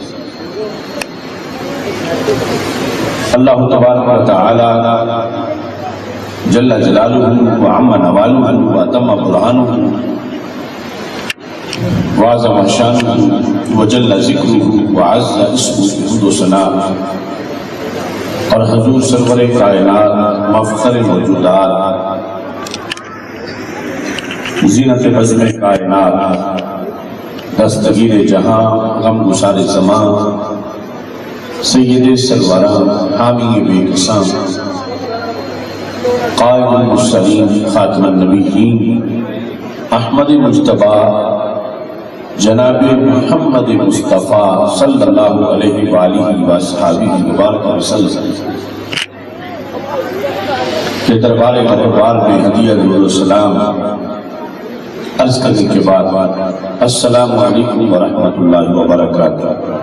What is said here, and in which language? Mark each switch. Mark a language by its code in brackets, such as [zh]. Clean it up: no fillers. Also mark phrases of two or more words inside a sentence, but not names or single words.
[ar] اللہ تبارک و تعالی جل جلالہ وعم نوالہ واتم برہانہ وعظم شانہ وجل ذکرہ وعز اسمہ [ur] حمد و ثناء، اور حضور سرور کائنات مفخر موجودات زینت بزم کائنات دستگیر جہاں غم گسار زمان سید سروران حامی بے قسام [ar] قائد المرسلین خاتم النبیین [ur] احمد مجتبی جناب محمد مصطفیٰ [ar] صلی اللہ علیہ وآلہ وآصحابہ مبارک وسلم [ur] کے دربار غفار میں ہدیہ درود و سلام عرض کرنے کے بعد [ar] السلام علیکم ورحمۃ اللہ وبرکاتہ۔